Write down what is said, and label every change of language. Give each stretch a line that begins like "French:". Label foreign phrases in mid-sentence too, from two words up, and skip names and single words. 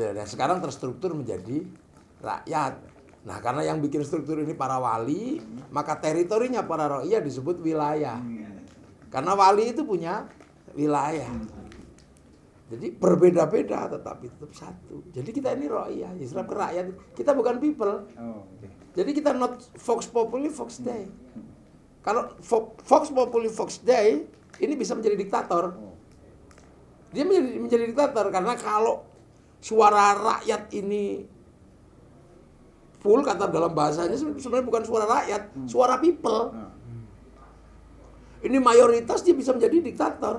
Indonesian: Dan sekarang terstruktur menjadi rakyat. Nah, karena yang bikin struktur ini para wali, maka teritorinya para ro'iyah disebut wilayah. Karena wali itu punya wilayah. Jadi berbeda-beda tetapi tetap satu. Jadi kita ini ro'iyah, Islam ke rakyat. Kita bukan people. Jadi kita not
Latin: Vox Populi, Vox Dei. Kalau Vox Populi, Vox Dei,
Indonesian: ini bisa menjadi diktator. Dia menjadi diktator karena kalau suara rakyat ini full, kata dalam bahasanya sebenarnya bukan suara rakyat, suara people. Ini mayoritas dia bisa menjadi diktator.